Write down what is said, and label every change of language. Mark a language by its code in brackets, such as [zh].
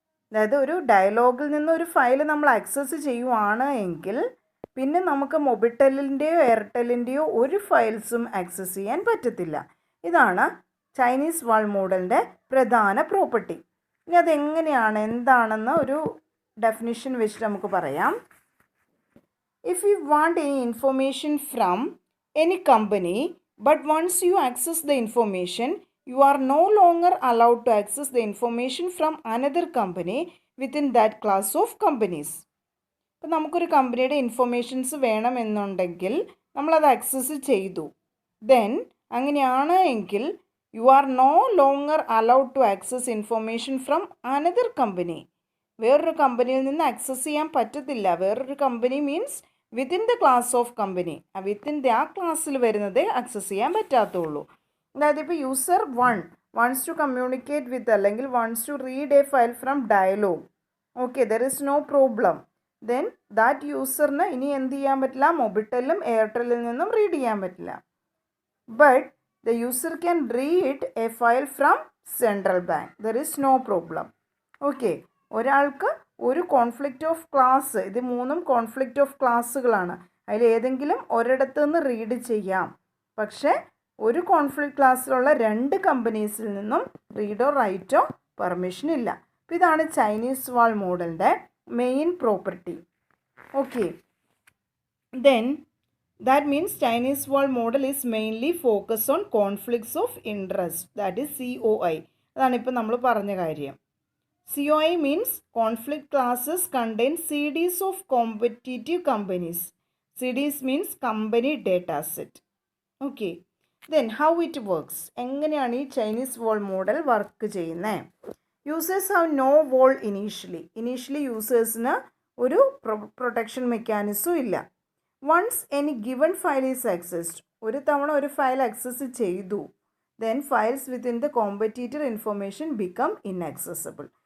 [ml] അതായത് ഒരു ഡയലോഗിൽ നിന്ന് ഒരു ഫയൽ നമ്മൾ ആക്സസ് ചെയ്യുവാണ് എങ്കിൽ പിന്നെ നമുക്ക് മൊബിറ്റലിൻ്റെയോ എയർടെലിൻ്റെയോ ഒരു ഫയൽസും ആക്സസ് ചെയ്യാൻ പറ്റത്തില്ല. ഇതാണ് ചൈനീസ് വാൾ മോഡലിൻ്റെ പ്രധാന പ്രോപ്പർട്ടി. ഇനി അതെങ്ങനെയാണ്, എന്താണെന്ന് ഒരു ഡെഫിനിഷൻ വെച്ചിട്ട് നമുക്ക് പറയാം. [en] If you want any information from any company, but once you access the information, you are no longer allowed to access the information from another company within that class of companies. [ml] അപ്പോൾ നമുക്കൊരു കമ്പനിയുടെ informations വേണമെന്നുണ്ടെങ്കിൽ നമ്മളത് access ചെയ്തു. Then അങ്ങനെയാണ് എങ്കിൽ [en] You are no longer allowed to access information from another company. [ml] വേറൊരു കമ്പനിയിൽ നിന്ന് ആക്സസ് ചെയ്യാൻ പറ്റത്തില്ല. വേറൊരു company means [en] within the class of company, [ml] within the ആ ക്ലാസ്സിൽ വരുന്നതേ ആക്സസ് ചെയ്യാൻ പറ്റാത്തുള്ളൂ. അതായത് ഇപ്പോൾ [en] user 1 wants to communicate with [ml] അല്ലെങ്കിൽ [en] wants to read a file from dialog. Okay, there is no problem. [ml] Then that യൂസറിന് ഇനി എന്ത് ചെയ്യാൻ പറ്റില്ല, മൊബിറ്റലും എയർടെല്ലിൽ നിന്നും റീഡ് ചെയ്യാൻ പറ്റില്ല. [en] But the user can read a file from central bank. There is no problem. [ml] Okay, ഒരാൾക്ക് ഒരു കോൺഫ്ലിക്റ്റ് ഓഫ് ക്ലാസ്, ഇത് മൂന്നും കോൺഫ്ലിക്റ്റ് ഓഫ് ക്ലാസ്സുകളാണ്. അതിൽ ഏതെങ്കിലും ഒരിടത്തു നിന്ന് റീഡ് ചെയ്യാം. പക്ഷേ ഒരു കോൺഫ്ലിക്റ്റ് ക്ലാസ്സിലുള്ള 2 കമ്പനീസിൽ നിന്നും റീഡോ റൈറ്റോ പെർമിഷൻ ഇല്ല. അപ്പോൾ ഇതാണ് Chinese wall മോഡലിൻ്റെ main property. [en] Okay, then that means Chinese wall model is mainly focus on conflicts of interest, that is COI. [ml] അതാണ് ഇപ്പോൾ നമ്മൾ പറഞ്ഞ കാര്യം. [en] COI means conflict classes contain CDs of competitive companies. CDs means company data set. Okay. Then how it works? [ml] എങ്ങനെയാണ് ഈ Chinese വാൾ model work ചെയ്യുന്നത്? [en] users have no wall initially [ml] യൂസേഴ്സിന് ഒരു protection mechanism ഇല്ല. [en] once any given file is accessed, [ml] ഒരു തവണ ഒരു file access ചെയ്തു, [en] Then files within the competitor information become inaccessible.